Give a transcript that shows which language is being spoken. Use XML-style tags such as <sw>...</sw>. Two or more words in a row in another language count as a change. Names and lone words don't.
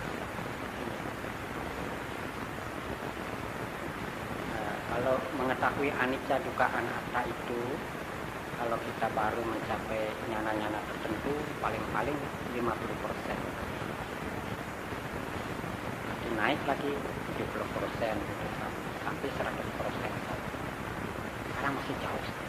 <id>Kalau mengetahui</id> <pi>anicca dukkha anatta</pi> <id>itu, kalau kita baru mencapai nyana-nyana tertentu, paling-paling 50%. Nanti naik lagi 70%, sampai 100%. Sekarang masih jauh.</id>